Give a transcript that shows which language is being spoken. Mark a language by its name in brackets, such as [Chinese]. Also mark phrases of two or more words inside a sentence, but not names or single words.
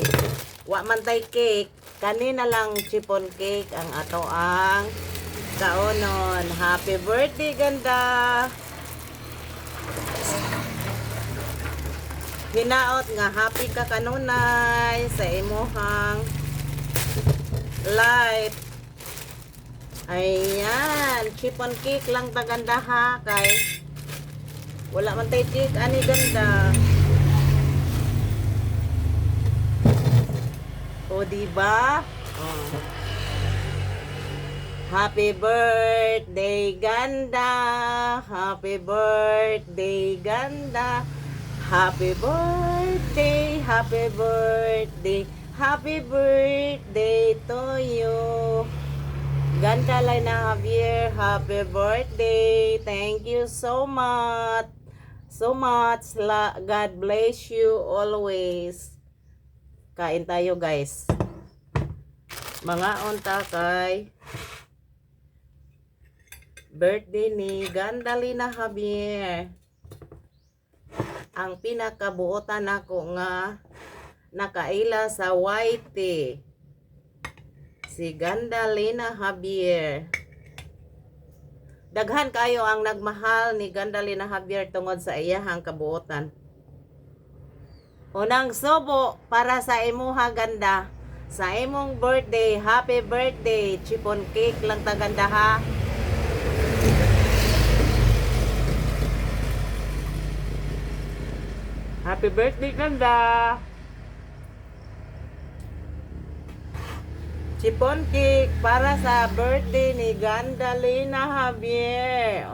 [Cebuano] Wa man tay cake, kanina lang [English] chiffon cake [Cebuano] ang ato ang kaonon. [English] Happy birthday, ganda. [Cebuano] Hinaot nga happy ka kanunay sa imuhang life. Ayan, [English] chiffon cake [Cebuano] lang ta, ganda, ha, kay wala man tay cake ani, ganda. [Filipino] O diba? Oh. [English] Happy birthday, ganda. Happy birthday, ganda. Happy birthday, happy birthday, happy birthday to you. Ganda Lina Javier, happy birthday. Thank you so much. So much. God bless you always. [Filipino] Kain tayo, guys. [Cebuano] Mga unta kay birthday ni ganda Lina Javier. Ang pinakabuotan nako nga nakaila sa YT, si ganda Lina Javier. Daghan kayo ang nagmahal ni ganda Lina Javier tungod sa iyahang kabuotan. Unang subo para sa imuha, ganda, sa imong birthday. [English] Happy birthday, chiffon cake [Cebuano] lang ta, ganda, ha. Happy birthday, ganda. [English] Chiffon cake [Cebuano] para sa birthday ni ganda Lina Javier.